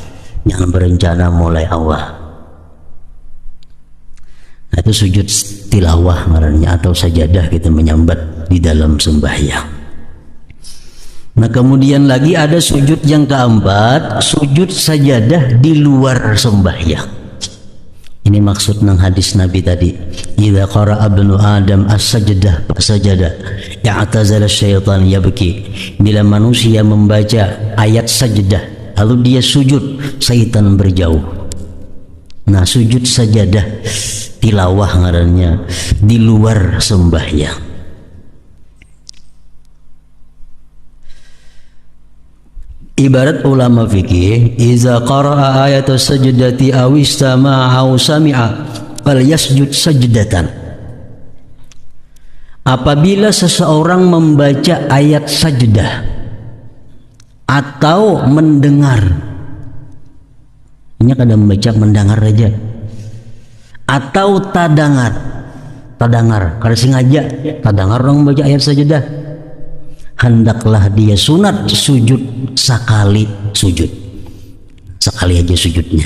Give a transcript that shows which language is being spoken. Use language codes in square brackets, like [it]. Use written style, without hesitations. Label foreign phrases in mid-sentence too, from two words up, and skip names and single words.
[bjn] Nah, itu sujud tilawah ngarannya atau sajadah kita menyambat di dalam sembahyang. Nah kemudian lagi ada sujud yang keempat, sujud sajadah di luar sembahyang. Ini maksud nang hadis Nabi tadi, [ar] إذا قرأ ابن آدم السجدة فسجد اعتزل الشيطان يبكي. [id] Bila manusia membaca ayat sajdah lalu dia sujud, syaitan berjauh. [bjn] Nah sujud sajadah tilawah ngarannya di luar sembahyang. [id] Ibarat ulama fikih, [ar] إذا قرأ آية السجدة أو استمع أو سمع فليسجد سجدة. [bjn] Apabila seseorang membaca ayat sajdah atau mendengar, ini kadang membaca mendengar aja, atau tadangar, kada sengaja tadangar orang membaca ayat sajdah, hendaklah dia sunat sujud sekali aja sujudnya.